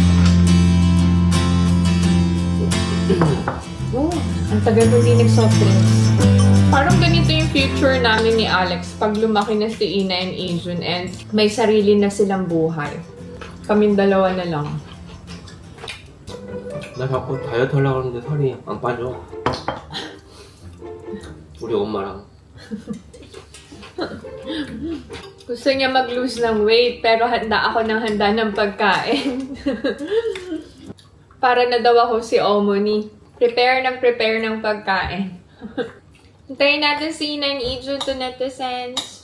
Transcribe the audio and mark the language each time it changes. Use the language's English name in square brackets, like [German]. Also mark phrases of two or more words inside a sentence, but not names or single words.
[Filipino] Oh, ang tagal ko din nag-soft drinks. Parang ganito yung future namin ni Alex pag lumaki na si Ina and Asian and may sarili na silang buhay. Kaming dalawa na lang. [Korean] 나 자꾸 다이어트 하려고 하는데 살이 안 빠져. 우리 엄마랑. [Filipino] Gusto niya mag-lose ng weight pero handa ako ng pagkain. Para na daw ako si Omoni. Prepare ng pagkain. Hintayin natin si Ina and Ijo [English] to netizens.